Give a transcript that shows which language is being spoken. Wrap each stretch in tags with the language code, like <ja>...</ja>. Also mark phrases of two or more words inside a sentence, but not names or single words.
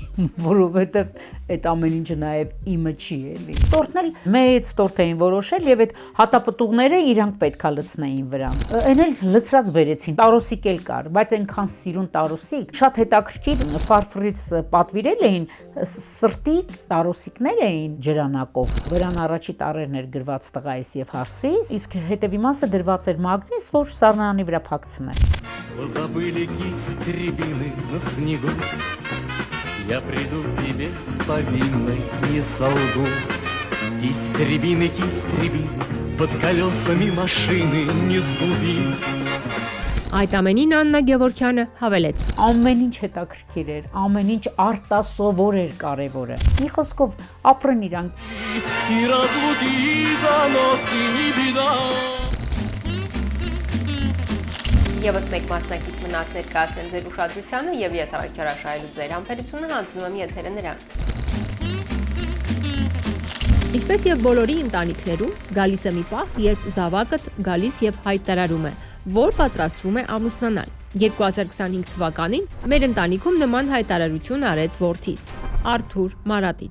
<hy>որովհետև այդ ամեն ինչը նաև իմը չի էլի։ Տորտն էլ մեծ տորտ էին որոշել եւ այդ հատապտուղները իրանք պետքա լցնեին վրան։ Այն էլ լցրած բերեցին, տարոսիկ էլ կար, բայց այնքան սիրուն տարոսիկ, շատ հետաքրքիր ֆարֆրից պատվիրել էին, սրտի տարոսիկներ էին ջրանակով։ Վրան առաջի տարերն էր գրված տղայիս եւ հարսիս, իսկ հետևի մասը դրված էր մագնիս, որ սառնարանի վրա փակցնեն։</hy> <ru>Забыли кисть рябины на снегу. Я приду к тебе с повинной, не солгу. Кисть рябины, под колесами машины не сгуби.</ru> <hy>Այդ амենին Աննա Գևորգյանը հավելեց. Ամեն ինչ հետաքրքիր էր, ամեն ինչ արտասովոր էր կարևորը։ Մի խոսքով ապրեն իրանք։</hy> <ru>И разлуки заносы не беда.</ru> <hy>Եվս մեկ մասնակից մնաց ներկայացնեն ձեր ուշադրությանը եւ ես առաջարաշահելու ձեր համբերությունը հանձնում եմ եթերը նրան։ Ինչպես եւ բոլորի ընտանիքներում, գալիս է մի պահ, երբ զավակът գալիս եւ հայտարարում է, որ պատրաստվում է ամուսնանալ։ 2025 թվականին մեր ընտանիքում նման հայտարարություն արեց որդիս Արթուր Մարատիչ։</hy>